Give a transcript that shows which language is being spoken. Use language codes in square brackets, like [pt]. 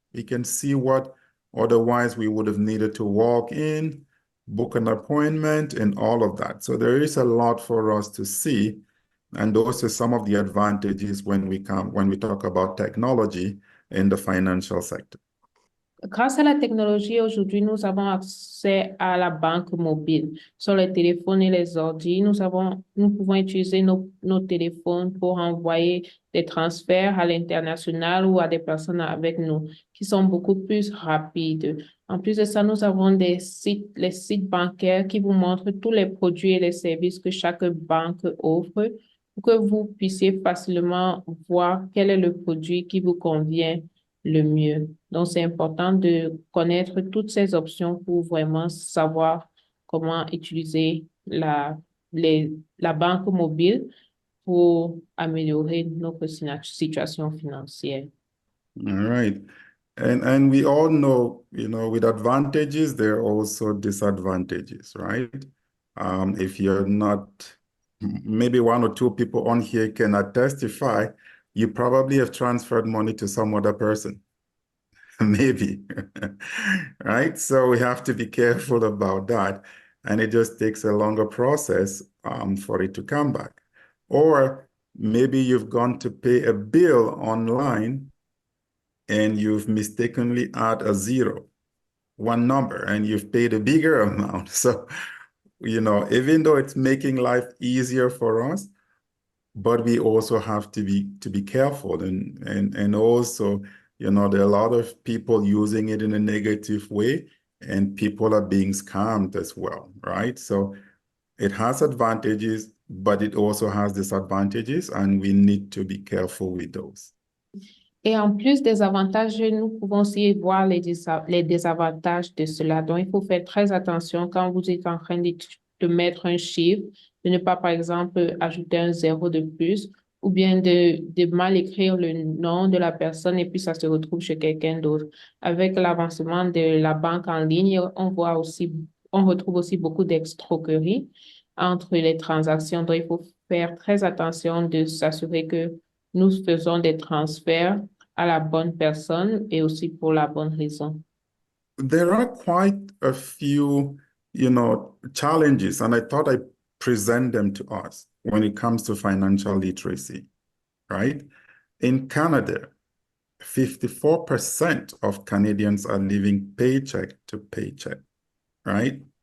[en] We can see what otherwise we would have needed to walk in, book an appointment, and all of that. So there is a lot for us to see. And those are some of the advantages when we talk about technology in the financial sector. [fr] Grâce à la technologie, aujourd'hui, nous avons accès à la banque mobile sur les téléphones et les ordi. Nous pouvons utiliser nos téléphones pour envoyer des transferts à l'international ou à des personnes avec nous qui sont beaucoup plus rapides. En plus de ça, nous avons les sites bancaires qui vous montrent tous les produits et les services que chaque banque offre pour que vous puissiez facilement voir quel est le produit qui vous convient le mieux. Donc, c'est important de connaître toutes ces options pour vraiment savoir comment utiliser la banque mobile pour améliorer notre situation financière. [en] All right. And we all know, with advantages, there are also disadvantages, right? If you're not, maybe one or two people on here cannot testify, you probably have transferred money to some other person. Maybe, right? So we have to be careful about that. And it just takes a longer process for it to come back. Or maybe you've gone to pay a bill online and you've mistakenly add a zero, one number, and you've paid a bigger amount. So, even though it's making life easier for us, but we also have to be careful and also, there are a lot of people using it in a negative way and people are being scammed as well, right? So it has advantages, but it also has disadvantages and we need to be careful with those. [fr] Et en plus des avantages, nous pouvons aussi voir les désavantages de cela. Donc, il faut faire très attention quand vous êtes en train de mettre un chiffre, de ne pas, par exemple, ajouter un zéro de plus ou bien de mal écrire le nom de la personne et puis ça se retrouve chez quelqu'un d'autre. Avec l'avancement de la banque en ligne, on retrouve aussi beaucoup d'escroqueries entre les transactions. Donc, il faut faire très attention de s'assurer que nous faisons des transferts à la bonne personne et aussi pour la bonne raison. [en] There are quite a few, challenges, and I thought I'd present them to us when it comes to financial literacy, right? In Canada, 54% of Canadians are living paycheck to paycheck, right?